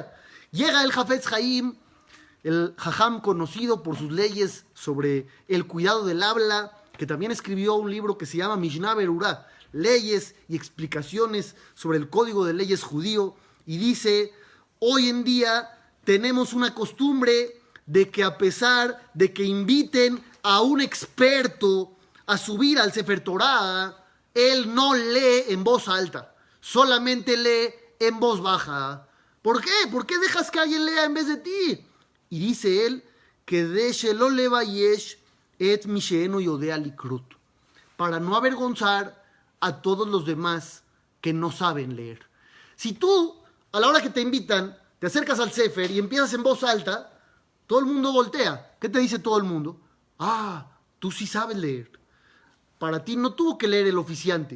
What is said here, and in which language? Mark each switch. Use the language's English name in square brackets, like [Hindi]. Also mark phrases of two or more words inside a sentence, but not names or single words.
[Spanish] Llega el Hafetz Haim, el Jajam conocido por sus leyes sobre el cuidado del habla, que también escribió un libro que se llama Mishnah Berurah, leyes y explicaciones sobre el Código de Leyes judío, y dice: hoy en día tenemos una costumbre de que, a pesar de que inviten a un experto a subir al [Hebrew] ספר תורה, [Spanish] él no lee en voz alta, solamente lee en voz baja. ¿Por qué? ¿Por qué dejas que alguien lea en vez de ti? Y dice él que de [Hebrew] שלא לבייש את משאינו יודע לקרוא, [Spanish] para no avergonzar a todos los demás que no saben leer. Si tú, a la hora que te invitan, te acercas al Sefer y empiezas en voz alta, todo el mundo voltea. ¿Qué te dice todo el mundo? Ah, tú sí sabes leer. Para ti no tuvo que leer el oficiante.